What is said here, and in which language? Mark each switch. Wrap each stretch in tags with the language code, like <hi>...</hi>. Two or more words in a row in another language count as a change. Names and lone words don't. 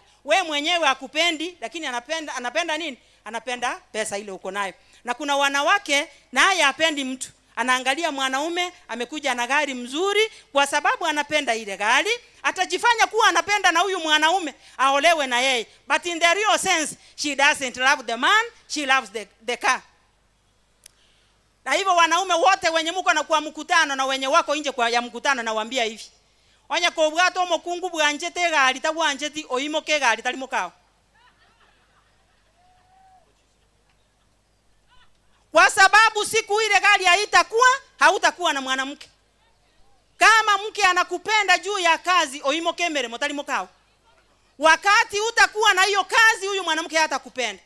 <sw>Wewe mwenyewe hakupendi lakini anapenda nini? Anapenda pesa ile uko nayo. Na kuna wanawake naye hapendi mtu, anaangalia mwanaume amekuja na gari mzuri, kwa sababu anapenda ile gari, atajifanya kuwa anapenda na huyu mwanaume aolewe na yeye,</sw> <en>but in the real sense she doesn't love the man, she loves the car.</en> <sw>Na hivyo wanaume wote wenye mko na kwa mkutano na wenye wako nje kwa ya mkutano, nawaambia hivi,</sw> <guz>onya ko bwato mokungu bwanjete gari tabwanjeti oimoke gari talimokao.</guz> <sw>Kwa sababu siku haitakuwa, hautakuwa na mwanamke. Kama mke anakupenda juu ya kazi,</sw> <guz>oimo kemere motali mokao.</guz> <sw>Wakati utakuwa na hiyo kazi, huyu mwanamke hatakupenda.</sw>